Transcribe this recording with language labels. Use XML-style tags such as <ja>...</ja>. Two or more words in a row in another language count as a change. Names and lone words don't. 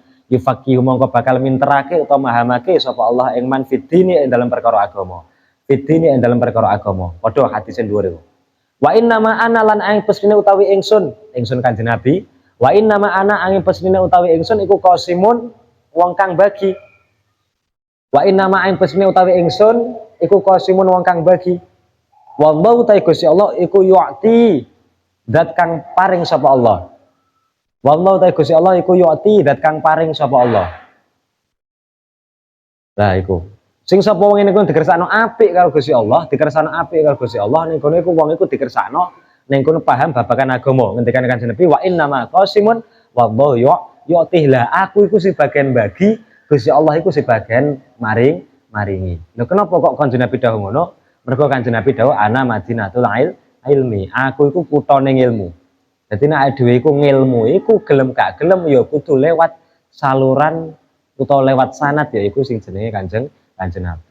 <jv>Yufaqihu mongko bakal minterake utawa mahamake sapa Allah ing</jv> <ar>من في الدين</ar> <jv>ing dalam perkara agama. Fidini ing dalam perkara agama. Padha hadis dhuwur iku.</jv> <ar>وإنما أنا</ar> <jv>lan ing pesine utawi ingsun Kanjeng Nabi.</jv> <ar>وإنما أنا</ar> <jv>ing pesine utawi ingsun iku qasimun wong kang bagi.</jv> <ar>وإنما</ar> <jv>ing pesine utawi ingsun iku qasimun wong kang bagi.</jv> <ar>والله تعالى</ar> <jv>Gusti Allah iku yu'ti zat kang paring sapa Allah.</jv> <ar>والله تعالى</ar> <jv>Gusti Allah iku yu'ti zat kang paring sapa Allah. Lah iku. Sing sapa wong ngene iku dikersakno apik karo Gusti Allah, dikersakno apik karo Gusti Allah ning kono iku wong iku dikersakno ning kono paham babagan agama. Ngendikane Kanjeng Nabi</jv> <ar>وإنما قاسم والله يعطي.</ar> <jv>Lah aku iku sing bagian bagi, Gusti Allah iku sing bagian maringi. Lho kenapa kok Kanjeng Nabi dawuh ngono? Mergo Kanjeng Nabi dawuh</jv> <ar>أنا مدينة العلم.</ar> <jv>Aku iku kutane ilmu. Dadi nek dhewe iku ngilmu iku gelem gak gelem ya kudu lewat saluran utawa lewat sanad ya iku sing jenenge Kanjeng Nabi.</jv>